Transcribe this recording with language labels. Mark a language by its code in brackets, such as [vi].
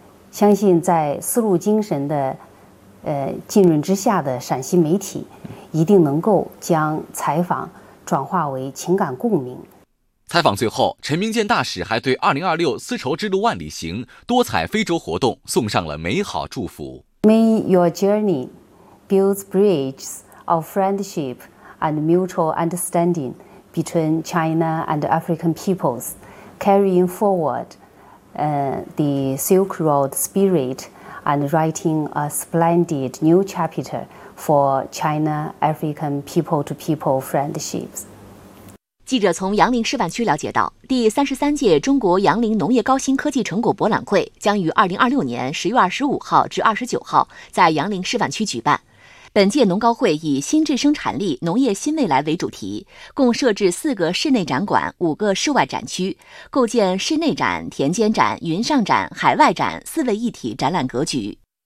[zh] 相信在丝路精神的浸润之下的陕西媒体，一定能够将采访转化为情感共鸣。采访最后，陈明建大使还对2026丝绸之路万里行多彩非洲活动送上了美好祝福。 [en] May your journey builds bridges of friendship and mutual understanding between China and African peoples, carrying forward the Silk Road spirit and writing a splendid new chapter for China-African people-to-people friendships. [zh] 记者从杨凌示范区了解到，第33届中国杨凌农业高新科技成果博览会将于2026年10月25号至29号在杨凌示范区举办。本届农高会以新质生产力、农业新未来为主题，共设置4个室内展馆、5个室外展区，构建室内展、田间展、云上展、海外展四位一体展览格局。